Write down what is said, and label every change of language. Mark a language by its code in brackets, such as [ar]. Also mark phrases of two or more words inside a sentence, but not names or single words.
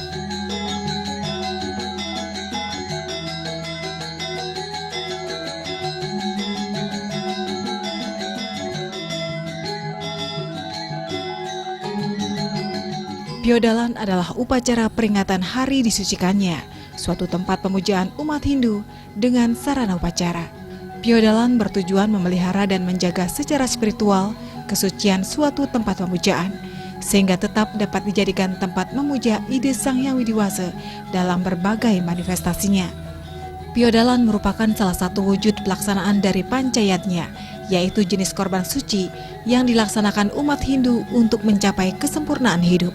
[id] Piodalan adalah upacara peringatan hari disucikannya, suatu tempat pemujaan umat Hindu dengan sarana upacara. Piodalan bertujuan memelihara dan menjaga secara spiritual kesucian suatu tempat pemujaan, sehingga tetap dapat dijadikan tempat memuja ide Sang Hyang Widi-Wasa dalam berbagai manifestasinya. Piodalan merupakan salah satu wujud pelaksanaan dari pancayatnya, yaitu jenis korban suci yang dilaksanakan umat Hindu untuk mencapai kesempurnaan hidup.